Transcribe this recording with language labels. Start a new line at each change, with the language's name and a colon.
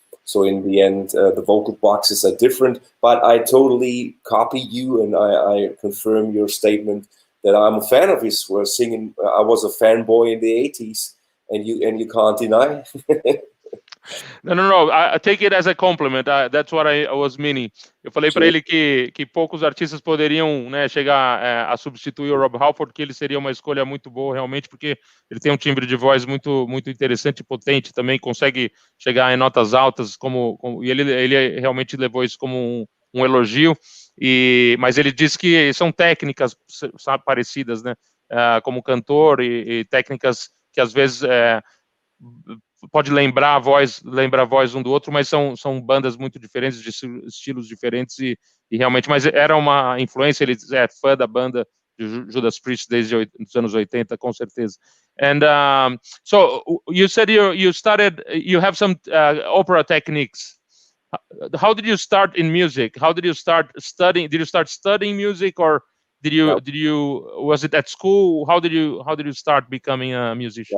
English: So in the end, the vocal boxes are different, but I totally copy you, and I confirm your statement that I'm a fan of his singing. I was a fanboy in the 80s, and you can't deny. No. I take it as a compliment. That's what I was meaning.
Portuguese: Eu falei para ele que poucos artistas poderiam, né, chegar a substituir o Rob Halford, que ele seria uma escolha muito boa, realmente, porque ele tem um timbre de voz muito, muito interessante e potente, também consegue chegar em notas altas, e ele realmente levou isso como um elogio, mas ele disse que são técnicas parecidas, né, como cantor, e técnicas que às vezes pode lembrar a voz um do outro, mas são bandas muito diferentes, de estilos diferentes, e realmente, mas era uma influência. Ele é fã da banda de Judas Priest desde os anos 80, com certeza.
English: And so you said you have some opera techniques. How did you start in music? How did you start studying? Did you start studying music, or was it at school? How did you start becoming a musician?